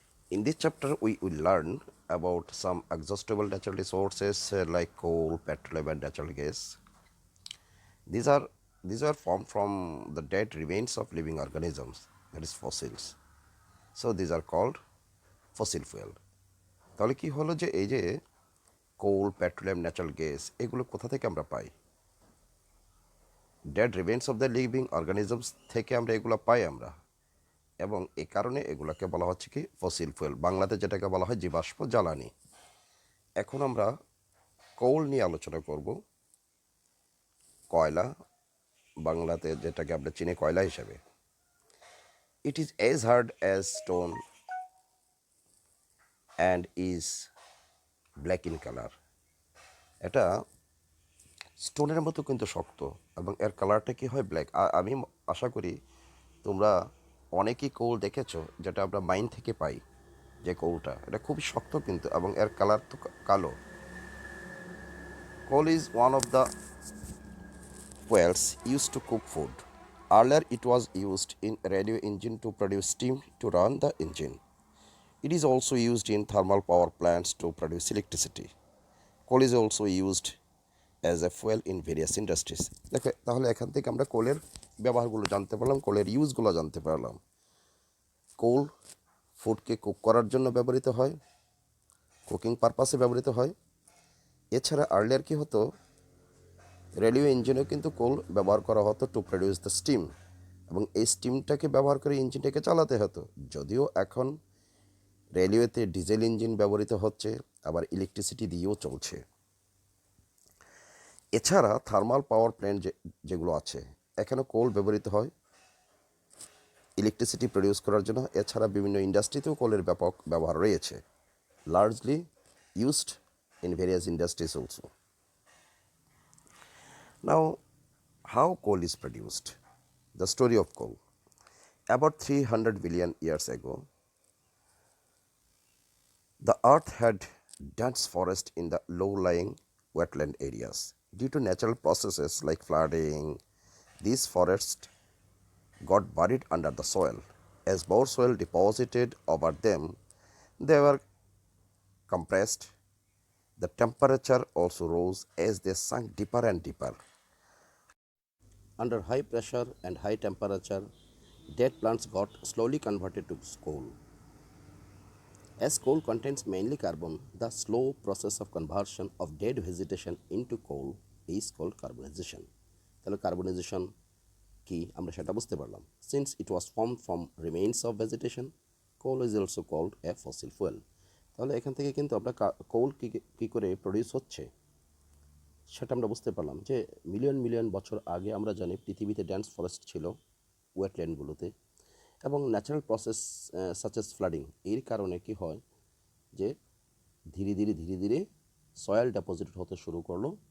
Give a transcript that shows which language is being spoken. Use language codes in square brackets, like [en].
[en] In this chapter, we will learn about some exhaustible natural resources like coal, petroleum, and natural gas. These are these are formed from the dead remains of living organisms, that is fossils. So these are called fossil fuel. [bn] তাহলে কি হলো যে এই যে কোল, petroleum, natural gas এগুলো কোথা থেকে আমরা পাই? [en] dead remains of the living organisms [bn] থেকে আমরা এগুলো পাই আমরা, এবং এ কারণে এগুলোকে বলা হচ্ছে কি ফসিল ফুয়েল, বাংলাতে যেটাকে বলা হয় জীবাশ্ম জ্বালানি। এখন আমরা কোল নিয়ে আলোচনা করব। কয়লা, বাংলাতে যেটাকে আমরা চিনি কয়লা হিসাবে। [en] It is as hard as stone and is black in colour. [bn] এটা স্টোনের মতো কিন্তু শক্ত এবং এর কালারটা কি হয় ব্ল্যাক। আমি আশা করি তোমরা অনেকেই কোল দেখেছো যেটা আমরা মাইন থেকে পাই, যে কোলটা এটা খুবই শক্ত কিন্তু, এবং এর কালার তো কালো। [en] Coal is one of the fuels used to cook food. Earlier, it was used in radio engine to produce steam to run the engine. It is also used in thermal power plants to produce electricity. Coal is also used as a fuel in various industries. [bn] দেখো তাহলে এখান থেকে আমরা কোলের ব্যবহারগুলো জানতে পারলাম, কোলের ইউজগুলো জানতে পারলাম। কোল ফুডকে কুক করার জন্য ব্যবহৃত হয়, কুকিং পারপাসে ব্যবহৃত হয়। এছাড়া আর্লিয়ার কি হতো, রেলওয়ে ইঞ্জিনেও কিন্তু কোল ব্যবহার করা হতো [en] to produce the steam, [bn] এবং এই স্টিমটাকে ব্যবহার করে ইঞ্জিনটাকে চালাতে হতো। যদিও এখন রেলওয়েতে ডিজেল ইঞ্জিন ব্যবহৃত হচ্ছে, আবার ইলেকট্রিসিটি দিয়েও চলছে। এছাড়া থার্মাল পাওয়ার প্ল্যান্ট যেগুলো আছে এখানেও কোল ব্যবহৃত হয় ইলেকট্রিসিটি প্রডিউস করার জন্য। এছাড়া বিভিন্ন ইন্ডাস্ট্রিতেও কোলের ব্যাপক ব্যবহার রয়েছে, [en] Largely used in various industries also. Now, how coal is produced? The story of coal. About 300 billion years ago, the earth had dense forest in the low-lying wetland areas. Due to natural processes like flooding, these forests got buried under the soil. As more soil deposited over them, they were compressed. The temperature also rose as they sunk deeper and deeper. Under high pressure and high temperature, dead plants got slowly converted to coal. As coal contains mainly carbon, the slow process of conversion of dead vegetation into coal is called carbonization. [bn] তাহলে carbonization কি আমরা সেটা বুঝতে পারলাম। [en] Since it was formed from remains of vegetation, coal is also called a fossil fuel. [bn] তাহলে এখান থেকে কিন্তু আমরা কোল কী করে প্রডিউস হচ্ছে সেটা আমরা বুঝতে পারলাম, যে মিলিয়ন মিলিয়ন বছর আগে আমরা জানি পৃথিবীতে ডেন্স ফরেস্ট ছিল ওয়েটল্যান্ডগুলোতে, এবং natural process such as flooding এর কারণে কি হয় যে ধীরে ধীরে ধীরে ধীরে সয়েল ডেপোজিট হতে শুরু করলো